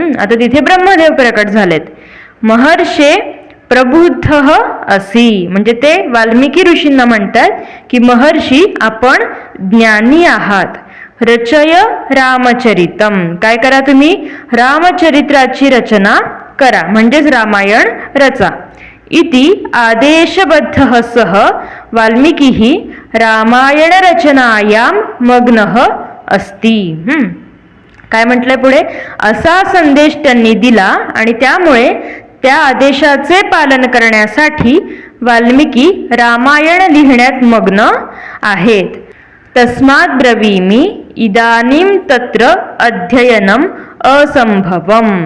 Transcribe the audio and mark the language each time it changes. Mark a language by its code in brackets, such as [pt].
[mr] आता तिथे ब्रह्मदेव प्रकट झालेत. [sa] महर्षे प्रबुद्ध असी [mr] म्हणजे ते वाल्मिकी ऋषींना म्हणतात की महर्षी आपण ज्ञानी आहात. [sa] रचय रामचरितम, [mr] काय करा तुम्ही, रामचरित्राची रचना करा म्हणजेच रामायण रचा. [sa] इति आदेशबद्ध सह वाल्मिकी रामायण रचनायां मग्नः अस्ति. [mr] काय म्हटलंय पुढे, असा संदेश त्यांनी दिला आणि त्यामुळे त्या आदेशाचे पालन करण्यासाठी वाल्मिकी रामायण लिहिण्यात मग्न आहेत. [sa] तस्मात् ब्रवीमि इदानीं तत्र अध्ययनम असंभवम.